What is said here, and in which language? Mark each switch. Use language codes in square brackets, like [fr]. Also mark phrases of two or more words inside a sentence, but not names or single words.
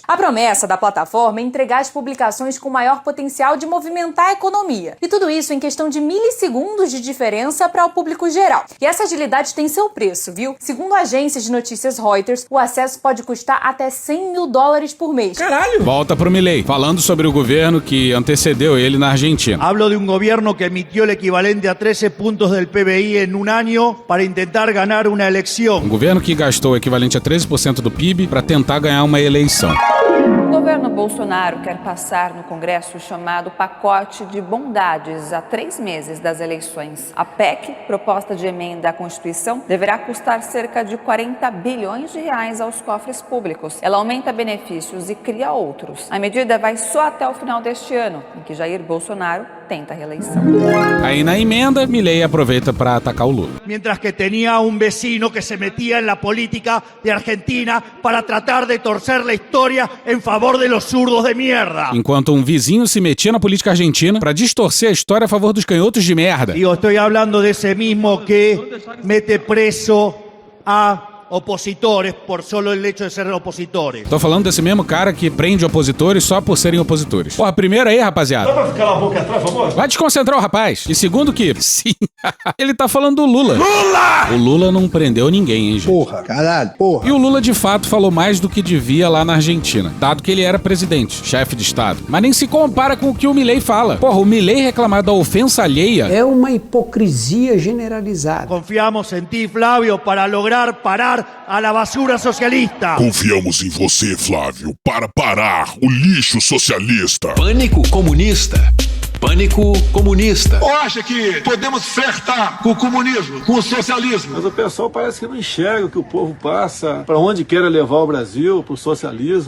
[pt] A promessa da plataforma é entregar as publicações com maior potencial de movimentar a economia. E tudo isso em questão de milissegundos de diferença para o público geral. E essa agilidade tem seu preço, viu? Segundo a agência de notícias Reuters, o acesso pode custar até $100 mil por mês. Caralho! Volta pro Milei, falando sobre o governo que antecedeu ele na Argentina. [es] Hablo de un gobierno que emitió el equivalente a 13 puntos del PBI en un año para intentar ganar una elección. [pt] Um governo que gastou o equivalente a 13% do PIB para tentar ganhar uma eleição. O governo Bolsonaro quer passar no Congresso o chamado pacote de bondades a 3 meses das eleições. A PEC, proposta de emenda à Constituição, deverá custar cerca de 40 bilhões de reais aos cofres públicos. Ela aumenta benefícios e cria outros. A medida vai só até o final deste ano, em que Jair Bolsonaro tenta a reeleição. Aí na emenda, Milei aproveita para atacar o Lula. [es] Mientras que tenía un vecino que se metía en la política de Argentina para tratar de torcer la historia en favor de los zurdos de mierda. [pt] Enquanto um vizinho se metia na política argentina para distorcer a história a favor dos canhotos de merda. [es] Digo, estoy hablando de ese mismo que mete preso a opositores por solo el hecho de ser opositores. [pt] Tô falando desse mesmo cara que prende opositores só por serem opositores. Porra, primeiro aí, rapaziada. Dá pra ficar a boca atrás, por favor? Vai desconcentrar o rapaz. E segundo que, sim, ele tá falando do Lula. Lula! O Lula não prendeu ninguém, hein, gente? Porra, caralho, porra. E o Lula, de fato, falou mais do que devia lá na Argentina, dado que ele era presidente, chefe de Estado. Mas nem se compara com o que o Milei fala. Porra, o Milei reclamar da ofensa alheia é uma hipocrisia generalizada. [es] Confiamos en ti, Flávio, para lograr parar a la basura socialista. [pt] Confiamos em você, Flávio, para parar o lixo socialista. Pânico comunista. Pânico comunista. Ou acha que podemos flertar com o comunismo, com o socialismo? Mas o pessoal parece que não enxerga o que o povo passa, para onde quer levar o Brasil, para o socialismo.